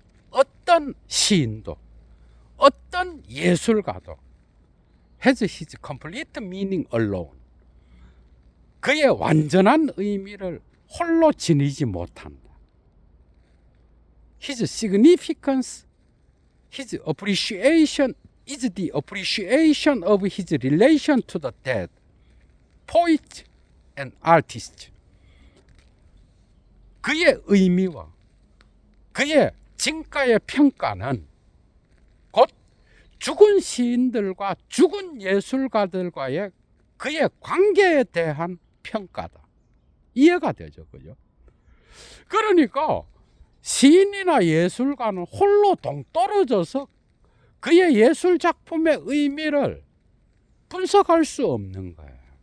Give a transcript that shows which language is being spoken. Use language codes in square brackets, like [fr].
[ko] 어떤 시인도, 어떤 예술가도 [en] has his complete meaning alone. [ko] 그의 완전한 의미를 홀로 지니지 못한다. [en] His significance, his appreciation is the appreciation of his relation to the dead, poet and artist. [ko] 그의 의미와 그의 진가의 평가는 곧 죽은 시인들과 죽은 예술가들과의 그의 관계에 대한 평가다. 이해가 되죠, 그죠? 그러니까 시인이나 예술가는 홀로 동떨어져서 그의 예술 작품의 의미를 분석할 수 없는 거예요.